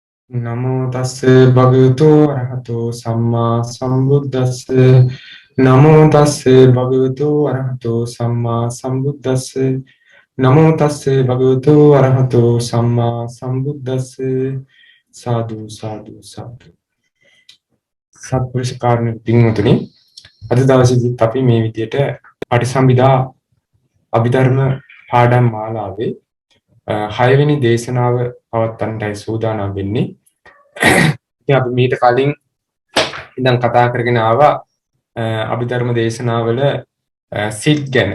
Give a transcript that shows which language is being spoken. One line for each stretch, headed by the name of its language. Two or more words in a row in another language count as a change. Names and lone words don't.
Pali: නමෝ තස්ස භගවතු අරහතෝ සම්මා සම්බුද්දස්ස නමෝ තස්ස භගවතු අරහතෝ සම්මා සම්බුද්දස්ස නමෝ තස්ස භගවතු අරහතෝ සම්මා සම්බුද්දස්ස සාදු සාදු සාදු
Sinhala: සත්පුරුෂ කාරණේ පින්වතුනි අද දවසේදී අපි මේ විදියට පටිසම්භිදා අභිධර්ම පාඩම් මාලාවේ 6 වෙනි දේශනාව පවත්වන්නයි සූදානම් වෙන්නේ. ඉතින් අපි මීට කලින් ඉඳන් කතා කරගෙන ආවා අභිධර්ම දේශනාවල සිත් ගැන.